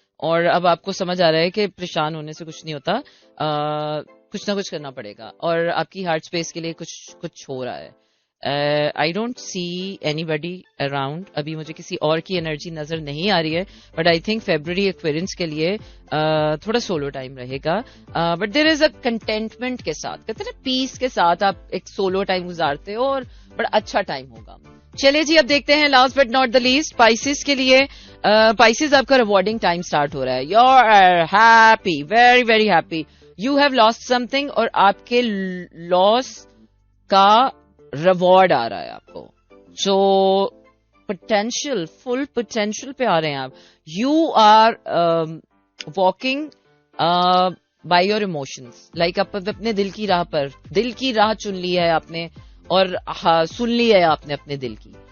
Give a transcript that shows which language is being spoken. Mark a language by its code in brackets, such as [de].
[ur] اور اب آپ کو سمجھ آ رہا ہے کہ پریشان ہونے سے کچھ نہیں ہوتا, کچھ نہ کچھ کرنا پڑے گا, اور آپ کی ہارٹ اسپیس کے لیے کچھ ہو رہا ہے. [en] I don't see anybody around. [ur] ابھی مجھے کسی اور کی انرجی نظر نہیں آ رہی ہے, [en] but I think [ur] فیبرری ایکویرینس کے لیے تھوڑا سولو ٹائم رہے گا. But there is a contentment کے ساتھ, کہتے ہیں نا پیس کے ساتھ آپ ایک سولو ٹائم گزارتے ہو, اور بڑا اچھا ٹائم ہوگا. چلے جی اب دیکھتے ہیں [en] last but not the least [ur] spices کے لیے. اسپائسز آپ کا ریوارڈنگ ٹائم اسٹارٹ ہو رہا ہے. [en] You are happy, very very happy. You have lost something [ur] اور آپ کے لاس کا ریوارڈ آ رہا ہے آپ کو. جو پوٹینشیل, فل پوٹینشیل پہ آ رہے ہیں آپ. [en] you are walking by your emotions, like [ur] آپ اپنے دل کی راہ چن لی ہے آپ نے, اور سن لی ہے آپ نے اپنے دل کی,